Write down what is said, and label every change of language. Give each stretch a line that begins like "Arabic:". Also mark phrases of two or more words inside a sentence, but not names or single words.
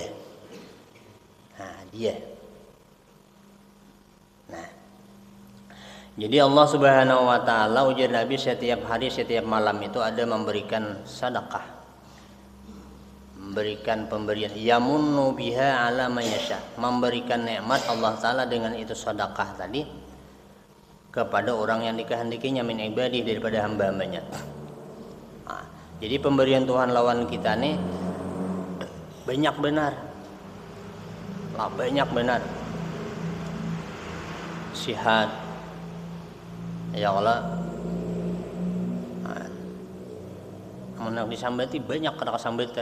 Indonesian: Nah, hadiah. Nah, jadi Allah
Arabic: سبحانه وتعالى
Indonesian: ujar Nabi setiap hari setiap malam itu ada memberikan sedekah, memberikan pemberian
Arabic: يمن بها على من يشاء,
Indonesian: memberikan nikmat Allah taala dengan itu sedekah tadi kepada orang yang dikehendakinya
Arabic: من عباده
Indonesian: daripada hamba-hambanya.
Banjar: Nah, jadi pemberian Tuhan lawan kita nih banyak benar. Banyak benar. Sihat
Arabic: يا الله,
Banjar: amun disambati banyak kata kesambatan.